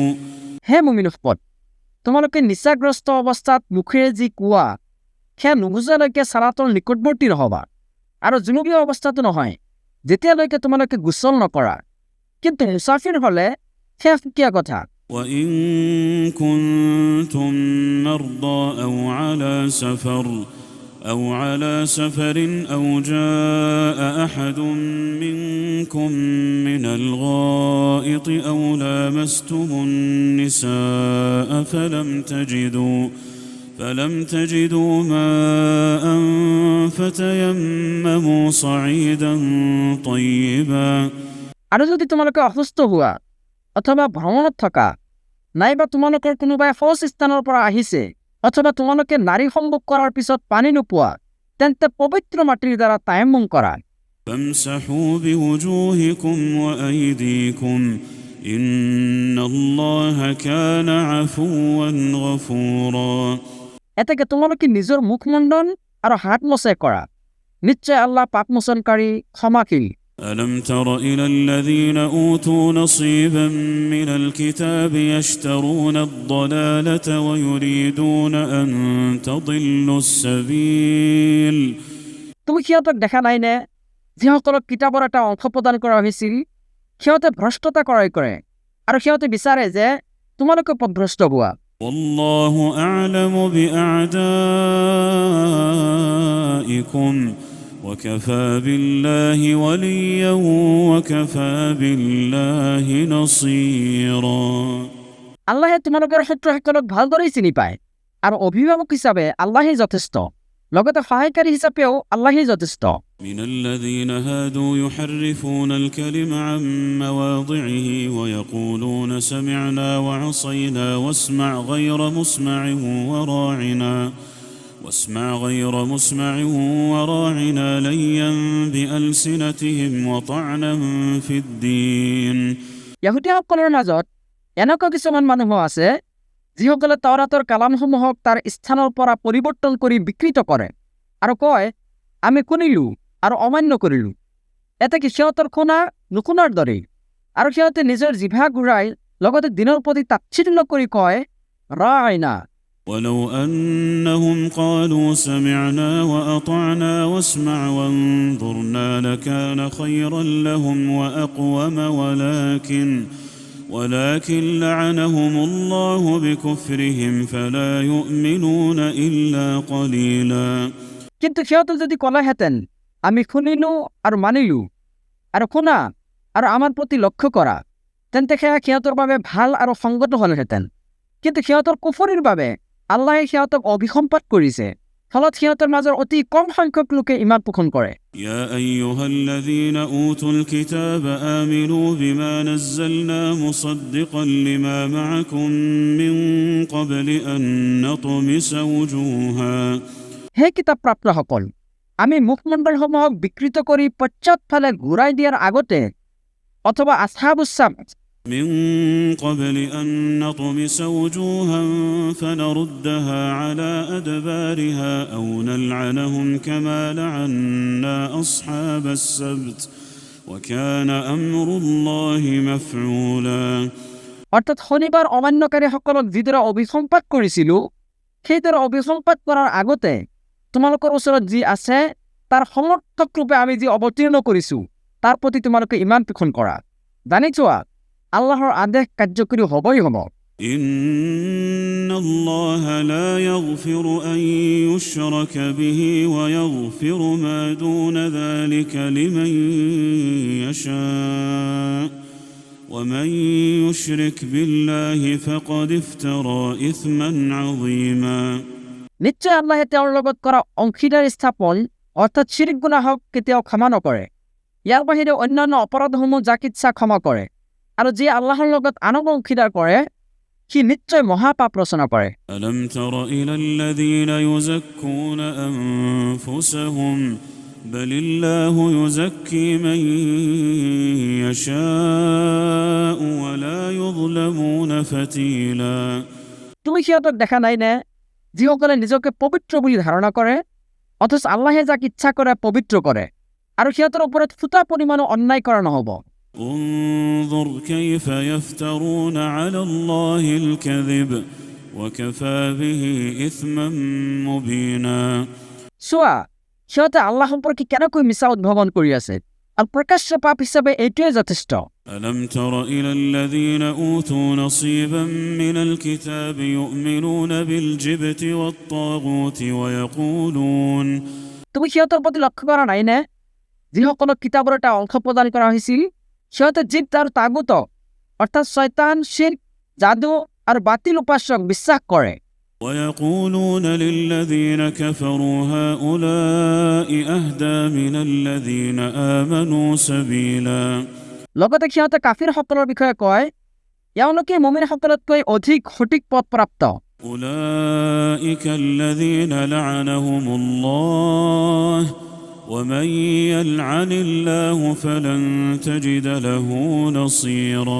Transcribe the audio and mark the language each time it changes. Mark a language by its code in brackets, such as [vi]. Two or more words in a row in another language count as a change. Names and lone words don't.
[as] হে মুমিনসকল, তোমালোকে নিচাগ্ৰস্ত অৱস্থাত মুখেৰে যি কোৱা সেয়া নুবুজালৈকে চালাতৰ নিকটৱৰ্তী নহবা, আৰু জুনুবীয় অৱস্থাটো নহয় যেতিয়ালৈকে তোমালোকে গোচল নকৰা। কিন্তু মুছাফিৰ হ'লে সেয়া সুকীয়া কথা। [ar] وإن كنتم مرضى أو على سفر أو جاء أحد منكم من الغائط أو لامستم النساء فلم تجدوا ماء فتيمموا صعيدا طيبا [as] আৰু যদি তোমালোকে অসুস্থ হোৱা অথবা ভ্ৰমণত থকা, নাইবা তোমালোকৰ কোনোবাই শৌচ স্থানৰ পৰা আহিছে, অথবা তোমালোকে নাৰী সম্ভোগ কৰাৰ পিছত পানী নোপোৱা, তেন্তে পবিত্ৰ মাটিৰ দ্বাৰা তায়াম্মুম কৰা। [ar] فامسحوا بوجوهكم وأيديكم إن الله كان عفوا غفورا [as] এতেকে তোমালোকে নিজৰ মুখমণ্ডল আৰু হাত মোচা কৰা, নিশ্চয় আল্লাহ পাপমোচনকাৰী ক্ষমাশীল। [ar] ألم تر إلى الذين أوتوا نصيبا من الكتاب يشترون الضلالة ويريدون أن تضلوا السبيل [as] তুমি সিহঁতক দেখা নাইনে যিসকলক কিতাপৰ এটা অংশ প্ৰদান কৰা হৈছিল সিহঁতে ভ্ৰষ্টতা ক্ৰয় কৰে আৰু সিহঁতে বিচাৰে যে তোমালোকে পথভ্ৰষ্ট হোৱা [ar] والله أعلم بأعدائكم وكفى بالله وليا وكفى بالله نصيرا [as] আল্লাহে তোমালোকৰ শত্ৰুসকলক ভালদৰেই চিনি পায় আৰু অভিভাৱক হিচাপে আল্লাহেই যথেষ্ট লগতে সহায়কাৰী হিচাপেও আল্লাহেই যথেষ্ট [ar] من الذين هادوا يحرفون الكلم عن مواضعه ويقولون سمعنا وعصينا واسمع غير مسمع وراعنا ليا بألسنتهم وطعنا في الدين [as] ইহুদীসকলৰ মাজত এনেকুৱা কিছুমান মানুহ আছে যিসকলে তাওৰাতৰ কালামসমূহক তাৰ স্থানৰ পৰা পৰিৱৰ্তন কৰি বিকৃত কৰে আৰু কয় আমি শুনিলো আৰু অমান্য কৰিলো এতে কি সিহঁতৰ শুনা নুশুনাৰ দৰেই আৰু সিহঁতে নিজৰ জিভা ঘূৰাই লগতে দিনৰ প্ৰতি তাচ্ছিল্য কৰি কয় ৰাইনা [ar] ولو أنهم قالوا سمعنا وأطعنا واسمع وانظرنا لكان خيرا لهم وأقوم ولكن لعنهم الله بكفرهم فلا يؤمنون إلا قليلا [as] কিন্তু সিহঁতে যদি ক'লেহেঁতেন আমি শুনিলো আৰু মানিলো আৰু শুনা আৰু আমাৰ প্ৰতি লক্ষ্য কৰা তেন্তে সেয়া সিহঁতৰ বাবে ভাল আৰু সংগত হ'লহেঁতেন কিন্তু সিহঁতৰ কুফৰিৰ বাবে আল্লাহে সিহঁতক অভিসম্পাত কৰিছে ফলত সিহঁতৰ মাজৰ অতি কম সংখ্যক লোকে ইমান পোষণ কৰে [ar] يا أيها الذين أوتوا الكتاب آمنوا بما نزلنا مصدقا لما معكم من قبل أن نطمس وجوها [as] হে কিতাপ প্ৰাপ্তসকল আমি মুখমণ্ডলসমূহক বিকৃত কৰি পশ্চাৎফালে ঘূৰাই দিয়াৰ আগতে অথবা [ar] أصحاب السبت من قبل أن نطمس وجوها فنردها على أدبارها أو نلعنهم كما لعنا أصحاب السبت وكان أمر الله مفعولا [as] অৰ্থাৎ শনিবাৰ অমান্যকাৰীসকলক যিদৰে অভিসম্পাত কৰিছিলোঁ সেইদৰে অভিসম্পাত কৰাৰ আগতে তোমালোকৰ ওচৰত যি আছে তাৰ সমৰ্থক ৰূপে আমি যি অৱতীৰ্ণ কৰিছোঁ তাৰ প্ৰতি তোমালোকে ইমান পোষণ কৰা জানি চোৱা আল্লাহৰ আদেশ কাৰ্যকৰী হ'বই হ'ব [ar] إن الله لا يغفر أن يشرك به ويغفر ما دون ذلك لمن يشاء ومن يشرك بالله فقد افترى إثما عظيما [as] নিশ্চয় আল্লাহে তেওঁৰ লগত কৰা অংশীদাৰ স্থাপন অৰ্থাৎ শিৰিক গুনাহক কেতিয়াও ক্ষমা নকৰে ইয়াৰ বাহিৰে অন্যান্য অপৰাধসমূহ যাক ইচ্ছা ক্ষমা কৰে আৰু যি আল্লাহৰ লগত আনক অংশীদাৰ কৰে সি নিশ্চয় মহাপাপ ৰচনা কৰে [ar] ألم تر إلى الذين يزكون أنفسهم بل الله يزكي من يشاء ولا يظلمون فتيلا [as] তুমি সিহঁতক দেখা নাই নে যিসকলে নিজকে পবিত্ৰ বুলি ধাৰণা কৰে অথচ আল্লাহে যাক ইচ্ছা কৰে পবিত্ৰ কৰে আৰু সিহঁতৰ ওপৰত ফুটা পৰিমাণো অন্যায় কৰা নহ'ব [ar] انظر كيف يفترون على الله الكذب وكفى به إثما مبينا [as] চোৱা সিহঁতে আল্লাহ সম্পৰ্কে কেনেকৈ মিছা উদ্ভাৱন কৰি আছে আৰু প্ৰকাশ্য পাপ হিচাপে এইটোৱে যথেষ্ট [ar] ألم تر إلى الذين أوتوا نصيبا من الكتاب يؤمنون بالجبت والطاغوت ويقولون [as] তুমি সিহঁতৰ প্ৰতি লক্ষ্য কৰা নাইনে যিসকলক কিতাপৰ এটা অংশ প্ৰদান কৰা হৈছিল সিহঁতে জিপ্ত আৰু তাগুতক অৰ্থাৎ শয়তান শিৰ্ক জাদু আৰু বাতিল উপাসক বিশ্বাস কৰে [ar] ويقولون للذين كفروا هؤلاء أهدى من الذين آمنوا سبيلا [as] লগতে সিহঁতে কাফিৰসকলৰ বিষয়ে কয় এওঁলোকে মুমিনসকলতকৈ অধিক সঠিক পথ প্ৰাপ্ত [ar] أولئك الذين لعنهم الله ومن يلعن الله فلن تجد له نصيرا